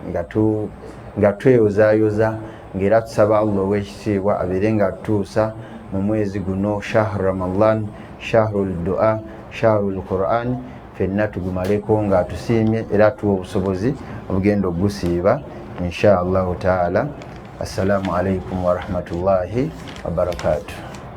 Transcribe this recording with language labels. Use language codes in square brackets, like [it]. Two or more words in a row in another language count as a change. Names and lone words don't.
[lg] nga tweyozaayoza ng'era tusaba Allah ow'ekitiibwa abeere nga tutuusa mu mwezi guno [ar] شهر رمضان شهر الدعاء شهر القرآن [lg] ffenna tugumaleko nga tusiimye era tuwa obusobozi obugenda ogusiiba [ar] إن شاء الله تعالى. السلام عليكم ورحمة الله وبركاته.